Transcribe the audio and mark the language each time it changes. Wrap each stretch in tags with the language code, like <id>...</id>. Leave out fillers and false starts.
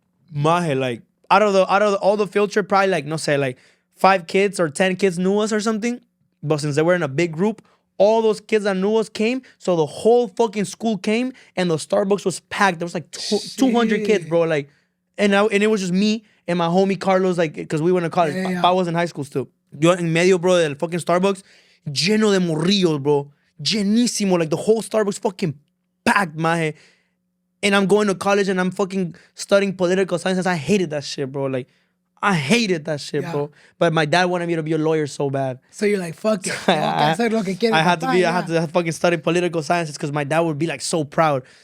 <en>Maje, like, out of all the field trip, probably like,</en> <es>no sé,</es> <en>like 5 kids or 10 kids knew us or something. But since they were in a big group, all those kids that knew us came. So the whole fucking school came and the Starbucks was packed. There was like 200 kids, bro. Like, and it was just me and my homie Carlos, like, because we went to college. I was in high school still.</en> <es>Yo en medio, bro, del fucking Starbucks, lleno de morrillos, bro.</es> <en>Llenísimo. Like, the whole Starbucks fucking packed, maje. And I'm going to college and I'm fucking studying political science. I hated that shit, bro. Like, I hated that shit, bro. But my dad wanted me to be a lawyer so bad. So you're like, fuck it. I had to fucking study political sciences because my dad would be like so proud.</en>